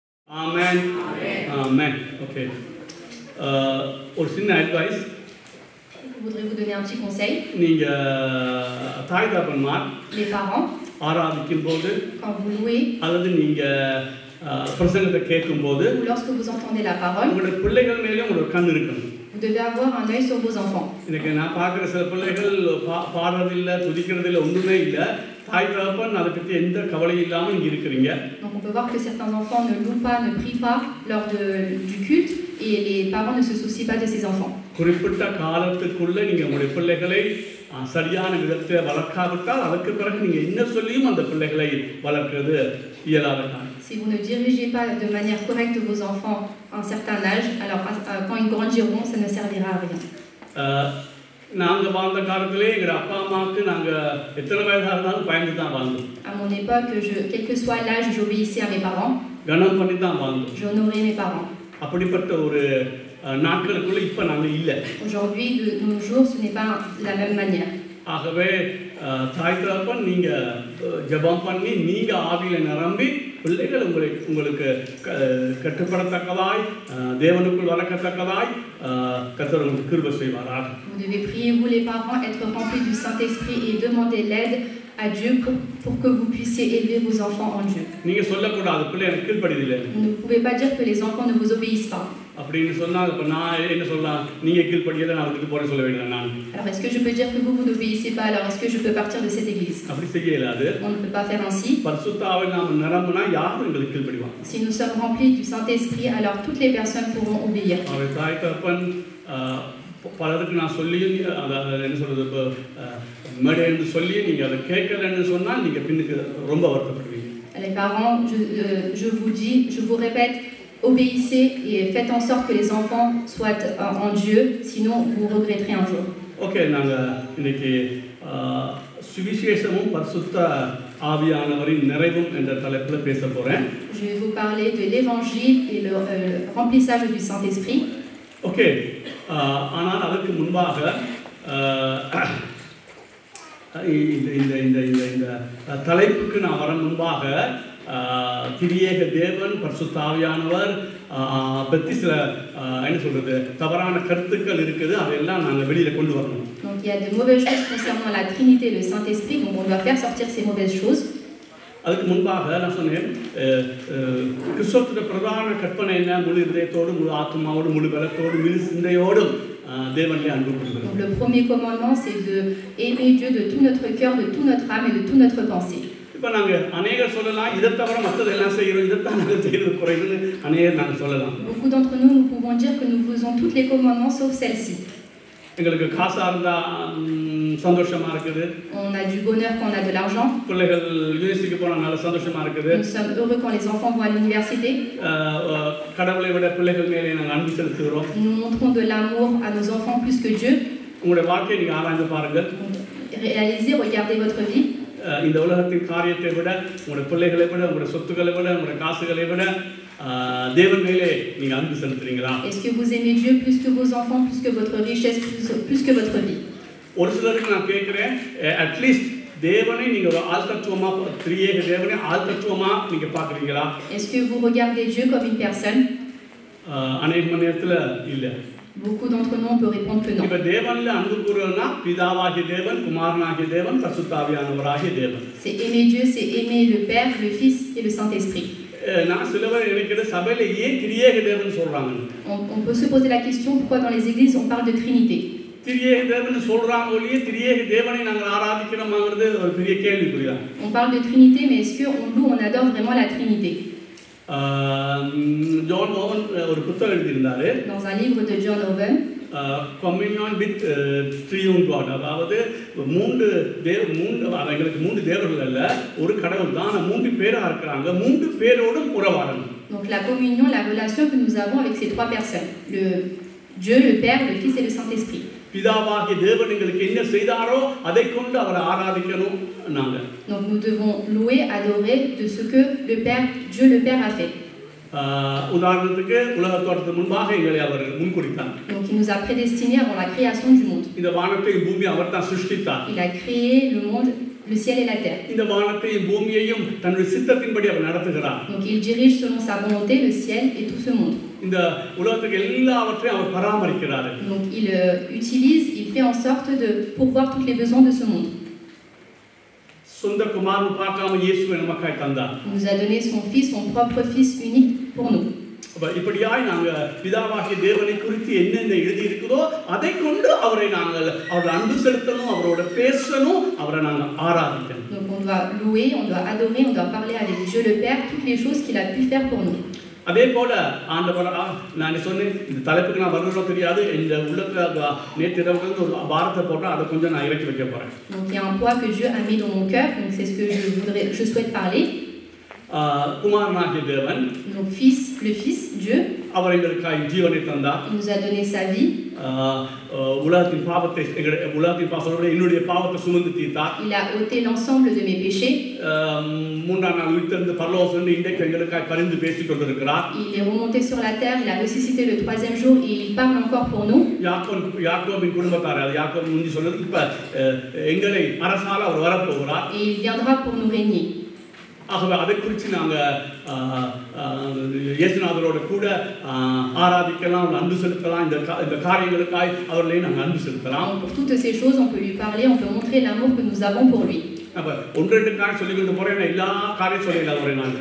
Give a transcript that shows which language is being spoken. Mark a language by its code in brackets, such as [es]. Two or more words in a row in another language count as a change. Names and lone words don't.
[en] Amen. Amen. Okay. [ta] ஒரு சின்ன advice. [fr] Je voudrais vous donner un petit conseil. [ta] நீங்க தாய் தகப்பன்மார் [fr] Les parents, [ta] ஆராதிக்கும் போது [fr] quand vous louez [ta] அல்லது நீங்க பிரசங்கத்தை கேட்கும்போது [fr] ou lorsque vous entendez la parole, [ta] உங்களுடைய பிள்ளைகள் மேலே ஒரு கண் இருக்கணும். [fr] vous devez avoir un œil sur vos enfants. [ta] இன்னைக்கு நான் பார்க்குற சில பிள்ளைகள் பாடுறதில்லை, துதிக்கிறதில்லை, ஒன்றுமே இல்லை. தாய் தகப்பன் அதை பற்றி எந்த கவலையும் இல்லாமல் இங்கே இருக்கிறீங்க. [fr] Donc on peut voir que certains enfants ne louent pas, ne prient pas lors du culte et les parents ne se soucient pas de ces enfants. [ta] குறிப்பிட்ட காலத்துக்குள்ளே நீங்கள் உங்களுடைய பிள்ளைகளை சரியான விதத்தில் வளர்க்காவிட்டால் அதற்கு பிறகு நீங்கள் என்ன சொல்லியும் அந்த பிள்ளைகளை வளர்க்கிறது இயலாததான். [fr] Si vous ne dirigez pas de manière correcte vos enfants à un certain âge, alors quand ils grandiront, ça ne servira à rien. [ta] நாங்கள் வாழ்ந்த காலத்திலே எங்கள் அப்பா அம்மாவுக்கு நாங்கள் எத்தனை வயதாக இருந்தாலும் பயந்து தான் வாழ்ந்தோம். [fr] À mon époque, quel que soit l'âge, j'obéissais à mes parents. [ta] கனம் பண்ணி தான் வாழ்ந்தோம். [fr] J'honorais mes parents. [ta] அப்படிப்பட்ட ஒரு நாட்களுக்குள்ள இப்போ நாங்கள் இல்லை. [fr] Aujourd'hui, de nos jours, ce n'est pas la même manière. [ta] ஆகவே தாய் தகப்பன் நீங்கள் ஜெபம் பண்ணி நீங்கள் ஆவியில் நிரம்பி பிள்ளைகள் உங்களுக்கு கட்டுப்படத்தக்கதாய் தேவனுக்குள் வளர்க்கத்தக்கதாய் கர்த்தர் உங்களுக்கு கிருபை செய்வாராக. [fr] Vous devez prier, vous les parents, être remplis du Saint-Esprit et demander l'aide à Dieu pour que vous puissiez élever vos enfants en Dieu. [ta] நீங்கள் சொல்லக்கூடாது பிள்ளை எனக்கு கீழ்ப்படியதில்லை. [fr] Vous ne pouvez pas dire que les enfants ne vous obéissent pas. [ta] அப்படின்னு சொன்னால் இப்போ நான் என்ன சொல்லலாம், நீங்கள் கீழ்ப்படியலை நான் அதுக்கு போகிறேன் சொல்ல வேண்டியது நான். [fr] Alors est-ce que je peux dire que vous n'obéissez pas, alors est-ce que je peux partir de cette église? [ta] அப்படி செய்ய இயலாது. [fr] On ne peut pas faire ainsi. [ta] பரிசுத்த ஆவியில் நாம் நிரம்பினா யாரும் எங்களுக்கு கீழ்ப்படிவாங்க. [fr] Si nous sommes remplis du Saint-Esprit, alors toutes les personnes pourront obéir. [ta] அவர் தாய் தகப்பன் பலருக்கு நான் சொல்லி அதை என்ன சொல்கிறது, இப்போ மேடைன்னு சொல்லி நீங்கள் அதை கேட்கலன்னு சொன்னால் நீங்கள் பின்னுக்கு ரொம்ப வருத்தப்படுவீங்க. [fr] Les parents, je vous dis, je vous répète, obéissez et faites en sorte que les enfants soient en Dieu, sinon vous regretterez un jour. [ta] ஓகே, நாங்கள் இன்னைக்கு சுவிசேஷமும் பரிசுத்த ஆவியானவரின் நிறைவும் என்ற தலைப்பில் பேச போகிறேன். [fr] Je vais vous parler de l'évangile et le remplissage du Saint-Esprit. [ta] ஓகே, ஆனால் அதற்கு முன்பாக இந்த தலைப்புக்கு நான் வர முன்பாக திரியேக தேவன் பரிசுத்த ஆவியானவர் பற்றி சில என்ன சொல்கிறது தவறான கருத்துக்கள் இருக்குது, அதையெல்லாம் நாங்கள் வெளியில் கொண்டு வரணும். [fr] Donc il y a de mauvaises choses concernant la Trinité et le Saint-Esprit, donc on doit faire sortir ces mauvaises choses. [ta] அதுக்கு முன்பாக நான் சொன்னேன், கிறிஸ்துவோட பிரதான கற்பனை என்ன? முழு இதயத்தோடு, முழு ஆத்மாவோடு, முழு பலத்தோடு, முழு சிந்தையோடும் தேவனிலே அன்பு கூறுவது. [fr] Donc le premier commandement, c'est de aimer Dieu de tout notre cœur, de toute notre âme et de toute notre pensée. [ta] இப்போ நாங்கள் அநேகர் சொல்லலாம், இதை தவிர மற்றதெல்லாம் செய்கிறோம், இதைத்தான் நாங்கள் செய்கிறது குறைவுன்னு அநேகர் நாங்கள் சொல்லலாம். [fr] Beaucoup d'entre nous, nous pouvons dire que nous faisons tous les commandements sauf celle-ci. [ta] எங்களுக்கு காசாக இருந்தால் சந்தோஷமாக இருக்குது. [fr] On a du bonheur quand on a de l'argent. [ta] பிள்ளைகள் யூனிவர்சிட்டிக்கு போனால் நல்ல சந்தோஷமாக இருக்குது. [fr] Nous sommes heureux quand les enfants vont à l'université. [ta] கடவுளை விட பிள்ளைகள் மேலே நாங்கள் அன்பு செலுத்துகிறோம். [fr] Nous montrons de l'amour à nos enfants plus que Dieu. [ta] உங்களுடைய வாழ்க்கையை நீங்கள் ஆராய்ந்து பாருங்கள். [fr] Réalisez, regardez votre vie. [ta] இந்த உலகத்தின் காரியத்தை விட, உங்களுடைய பிள்ளைகளை விட, உங்களுடைய சொத்துக்களை விட, உங்களுடைய காசுகளை விட தேவன் மேலே நீங்கள் அன்பு செலுத்துறீங்களா? [fr] Est-ce que vous aimez Dieu plus que vos enfants, plus que votre richesse, plus que votre vie? [ta] ஒரு சிலருக்கு நான் கேட்குறேன், அட்லீஸ்ட் தேவனை நீங்கள் ஒரு ஆழ்தத்துவமாக, திரியேக தேவனை ஆழ்தத்துவமாக நீங்கள் பார்க்குறீங்களா? [fr] Est-ce que vous regardez Dieu comme une personne? [ta] அநேக மணி நேரத்தில் இல்லை. [fr] Beaucoup d'entre nous, on peut répondre que non. [ta] இப்போ தேவனில் அன்பு கூறுவதுனா பிதாவாகிய தேவன், குமாரனாகிய தேவன், பரிசுத்த ஆவியானவராகிய தேவன். [fr] C'est aimer Dieu, c'est aimer le Père, le Fils et le Saint-Esprit. [ta] நான் சிலவர் நினைக்கிறது சபையில் ஏன் திரியேக தேவன் சொல்கிறாங்க. [fr] On peut se poser la question pourquoi dans les églises on parle de Trinité. [ta] திரியேக தேவன் சொல்கிறாங்க ஒழிய திரியேக தேவனை நாங்கள் ஆராதிக்கிறோமாங்கிறது ஒரு பெரிய கேள்விக்குறிதான். [fr] On parle de Trinité, mais est-ce qu'on loue, on adore vraiment la Trinité? [ta] ஜான் ஓவன் ஒரு புத்தகம் எழுதியிருந்தாரு. [fr] Dans un livre de John Owen, [en] communion with triune God, [ta] அதாவது எங்களுக்கு மூன்று தேவர்கள் அல்ல, ஒரு கடவுள் தான், மூன்று பேராக இருக்கிறாங்க, மூன்று பேரோடும் உறவாடணும். [fr] Donc la communion, la relation que nous avons avec ces trois personnes, le Dieu, le Père, le Fils et le Saint-Esprit. [ta] பிதாவாகிய தேவன் எங்களுக்கு என்ன செய்தாரோ அதை கொண்டு அவரை ஆராதிக்கணும் நாங்கள். [fr] Donc nous devons louer, adorer de ce que le Père, Dieu le Père a fait. [ta] உதாரணத்துக்கு உலக தோற்றத்துக்கு முன்பாக எங்களை அவர் முன்குறித்தார். [fr] Donc il nous a prédestinés avant la création du monde. [ta] இந்த வானத்தையும் பூமி அவர் தான் சிருஷ்டித்தார். [fr] Il a créé le monde, le ciel et la terre. [ta] இந்த வானத்தையும் பூமியையும் தன்னுடைய சித்தத்தின்படி அவர் நடத்துகிறார். [fr] Donc il dirige selon sa volonté le ciel et tout ce monde. [ta] இந்த உலகத்துக்கு எல்லாவற்றையும் அவர் பராமரிக்கிறார். [fr] Donc il utilise, il fait en sorte de pourvoir tous les besoins de ce monde. [ta] சொந்த குமாரன் பார்க்காம இயேசுவை நமக்காய் தந்தார். [fr] Il nous a donné son fils, son propre fils unique pour nous. [ta] இப்படியாய் நாங்கள் பிதாவாகிய தேவனை குறித்து என்னென்ன எழுதி இருக்குதோ அதை கொண்டு அவரை நாங்கள் அவரை அன்பு செலுத்தணும், அவரோட பேசணும், அவரை நாங்கள் ஆராதிக்கணும். [fr] Donc on doit louer, on doit adorer, on doit parler avec Dieu le Père, toutes les choses qu'il a pu faire pour nous. [ta] அதே போல ஆண்டவர் நான் சொன்னேன் இந்த தலைப்புக்கு நான் வரணும் தெரியாது, இந்த உள்ளத்துல நேற்று இரவு ஒரு பாரத்தை போட்டால் அதை கொஞ்சம் நான் இறக்கி வைக்க போறேன். [fr] Donc il y a un poids que Dieu a mis dans mon cœur, donc c'est ce que je souhaite parler. [ta] குமாரனாகிய தேவன், [fr] donc fils, le fils, Dieu, [ta] அவர் எங்களுக்காய் ஜீவனை தந்தார். [fr] il nous a donné sa vie. [ta] உலகத்தின் பாவத்தை உலகத்தின் பாவத்தோட என்னுடைய பாவத்தை சுமந்து தீர்த்தார். [fr] Il a ôté l'ensemble de mes péchés. [ta] மூன்றாம் நாள் உயிர்த்தெழுந்து பரலோகத்திலிருந்து இன்றைக்கு எங்களுக்காய் பரிந்து பேசிக் கொண்டிருக்கிறார். [fr] Il est remonté sur la terre, il a ressuscité le 3e jour et il parle encore pour nous. [ta] யாக்கோபின் குடும்பத்தார், யாக்கோபு முந்தி சொன்னது, இப்ப எங்களை அரசால அவர் வரப்போகிறார். [fr] Et il viendra pour nous régner. [ta] ஆகவே அதை குறித்து நாங்கள் இயேசுநாதரோட கூட ஆராதிக்கலாம், அன்பு செலுத்தலாம், இந்த காரியங்களுக்காய் அவர்களை நாங்கள் அன்பு செலுத்தலாம். [fr] Pour toutes ces choses, on peut lui parler, on peut montrer l'amour que nous avons pour lui. [ta] அப்ப ஒன்று ரெண்டு காரியம் சொல்லிக் கொண்டு போறேன், எல்லா காரியம் சொல்லல ஒரே நாள்.